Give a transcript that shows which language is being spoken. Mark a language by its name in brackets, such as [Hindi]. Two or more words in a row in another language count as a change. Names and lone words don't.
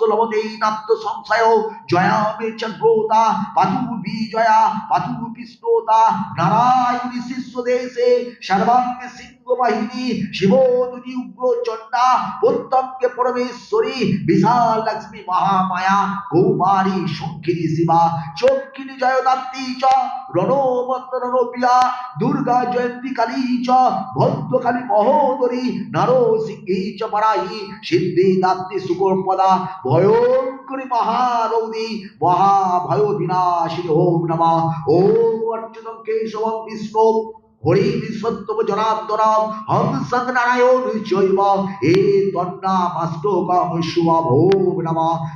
[Sanskrit] লভতে নাত্য সংশয় জয়ামে চন্দ্রোতা পাতু বিজয়া পাতু বিষ্ণুতা নারায়ণী শিষ্য দেশে সর্বাঙ্গে সিংহ বাহিনী শিবদুতি উগ্র চণ্ডা প্রত্যঙ্গে পরমেশ্বরী বিশাল লক্ষ্মী মহামায়া কৌমারী শঙ্কিনী শিবা চক্ষিণী জয়দাত্রী চ রণমন্ত্র রণপ্রিয়া দুর্গা জয়ন্তী কালী চ ভদ্রকালী মহোদরী নরসিংহী চ পরাহি সিদ্ধিদাত্রী সুকর্পদা ভয়ঙ্করী মহারৌদি মহাভয় বিনাশিনী ওম নমঃ ওম অচ্যুতং কেশবং বিষ্ণু হরি সত্যম জনার্দনম হংসং নারায়ণ জৈব এ তন্নামাষ্টকং শুভম ওম নমঃ